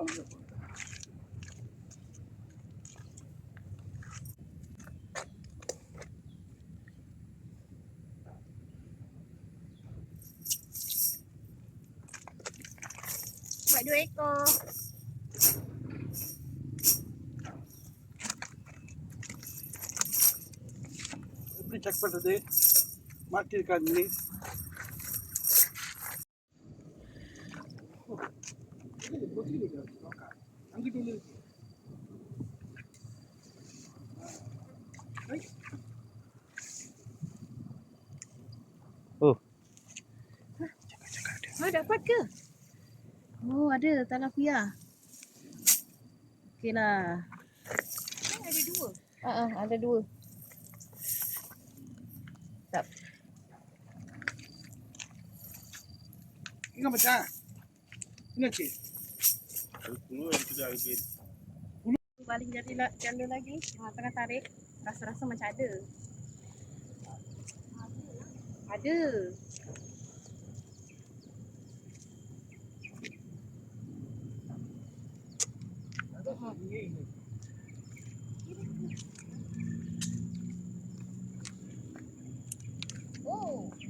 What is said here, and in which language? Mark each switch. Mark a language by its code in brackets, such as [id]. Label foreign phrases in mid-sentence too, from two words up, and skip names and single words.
[ms] Buat 2 ekor. [ta] எப்படி செக் பண்றது? மாட்டிருக்காது நீ. அங்கிட்டு ஒண்ணு இருக்கு. Oh. [ms] Oh, dapat ke? Oh, ada tilapia. Okey lah. Ada dua. Ada 2. Tak. [ta] எங்க மச்சான்? என்னாச்சு? அது குழு எடுத்துட்டு அதுக்கு [ms] Baling jala lagi. Tengah tarik. Rasa-rasa macam ada. Ada. Oh.